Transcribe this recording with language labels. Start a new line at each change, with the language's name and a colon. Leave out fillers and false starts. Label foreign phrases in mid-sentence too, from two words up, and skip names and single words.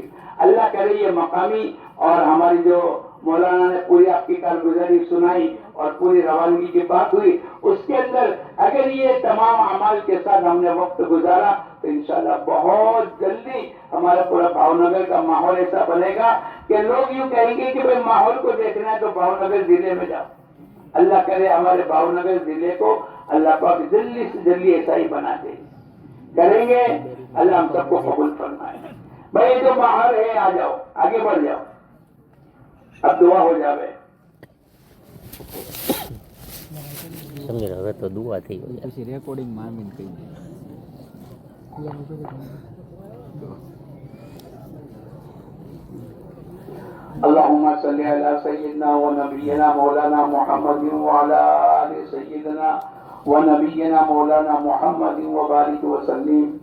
Urdu: اللہ کرے یہ مقامی اور ہماری جو مولانا نے پوری آپ کی کارگزاری سنائی اور پوری روانگی کی بات ہوئی، اس کے اندر اگر یہ تمام اعمال کے ساتھ ہم نے وقت گزارا تو انشاءاللہ بہت جلدی ہمارا پورا بھاؤ نگر کا ماحول ایسا بنے گا کہ لوگ یوں کہیں گے کہ بھائی ماحول کو دیکھنا ہے تو بھاؤ نگر ضلع میں جاؤ۔ اللہ کرے ہمارے بھاؤ نگر ضلع کو اللہ پاک جلدی سے جلدی ایسا ہی بنا دے، کریں گے۔ اللہ ہم سب کو قبول فرمائے۔ بھائی جو باہر ہے آ جاؤ، آگے بڑھ جاؤ، اب دعا ہو جاوے۔
Gujarati: સમજી હવે તો દુઆ થઈ ગઈ પછી રેકોર્ડિંગ માં આમીન કહી દે।
Arabic: اللهم صل على سيدنا ونبينا مولانا محمد وعلى آل سيدنا ونبينا مولانا محمد وبارك وسلم۔